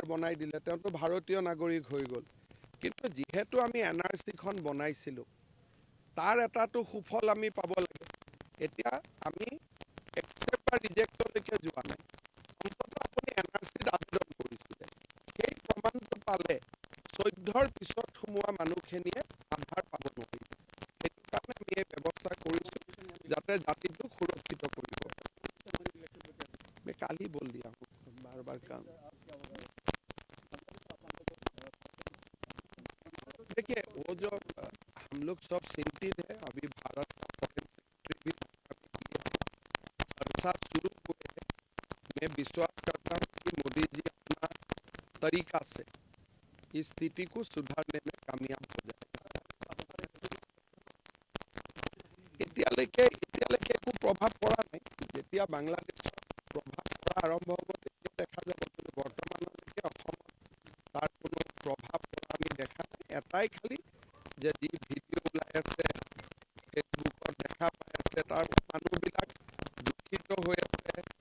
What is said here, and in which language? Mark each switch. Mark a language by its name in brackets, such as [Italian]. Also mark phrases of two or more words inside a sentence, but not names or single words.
[Assamese] বনাই দিলে তেওঁতো ভাৰতীয় নাগৰিক হৈ গ'ল কিন্তু যিহেতু আমি NRCখন বনাইছিলোঁ তাৰ এটাতো সুফল আমি পাব লাগে এতিয়া আমি একচেপ্ট বা ৰিজেক্টলৈকে যোৱা নাই অন্ততঃ আপুনি NRCত আবেদন কৰিছিলে সেই প্ৰমাণটো পালে 14ৰ পিছত সোমোৱা মানুহখিনিয়ে আধাৰ পাব নোৱাৰিব সেইটো কাৰণে আমি এই ব্যৱস্থা কৰিছোঁ যাতে জাতিটো সুৰক্ষিত কৰিব [Hindi] मैं कल ही बोल दिया हूँ बार बार काम देखिए वो जो हम लोग सब चिंतित है अभी भारत का फॉरेन सेक्रेटरी भी चर्चा शुरू हुए है मैं विश्वास करता हूँ कि मोदी जी अपना तरीका से इस स्थिति को सुधारने में कामयाब हो जाएगा [Assamese] এতিয়ালৈকে একো প্ৰভাৱ পৰা নাই যেতিয়া বাংলাদেশত প্ৰভাৱ পৰা আৰম্ভ হ'ব তেতিয়া দেখা যাব কিন্তু বৰ্তমানলৈকে অসমত তাৰ কোনো প্ৰভাৱ পৰা আমি দেখা নাই এটাই খালি যে যি ভিডিঅ' ওলাই আছে ফেচবুকত দেখা পাই আছে তাৰ মানুহবিলাক দুখিত হৈ আছে